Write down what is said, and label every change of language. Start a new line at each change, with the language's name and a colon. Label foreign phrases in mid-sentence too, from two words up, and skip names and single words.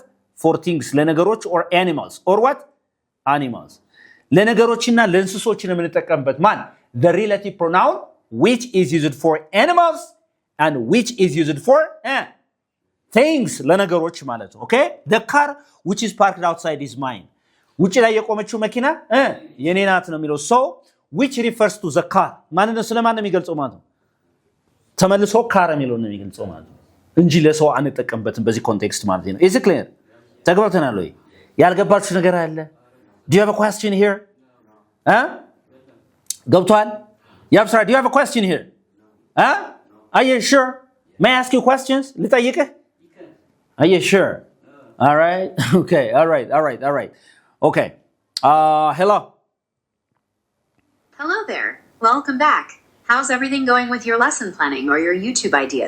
English: for things ለነገሮች or animals or what? animals
Amharic: ለነገሮችና ለእንስሶች ነው የምንጠቀምበት ማን?
English: the relative pronoun which is used for animals and which is used for things
Amharic: ለነገሮች ማለት ነው።
English: okay, the car which is parked outside is mine.
Amharic: ውጪ ላይ የቆመችው መኪና የኔ ናት ነው የሚለው።
English: so which refers to the car
Amharic: ማን ነው? ስለማን ነው የሚገልጸው ማለት ነው? ተመልሶ car የሚለው ነው የሚገልጸው ማለት ነው እንጂ ለሰው አንጠቀምበትም በዚህ ኮንቴክስት ማለት ነው።
English: is it clear?
Amharic: ተግባብተናል ወይ? ያልገባችሁ ነገር አለ?
English: do you have a question here? ገብቷል? ያብስራ do you have a question here? are you sure? may I ask you questions? ልጠይቅህ? are you sure? all right. okay, all right. okay. hello. Hello there. Welcome back. How's everything going with your lesson planning or your YouTube ideas?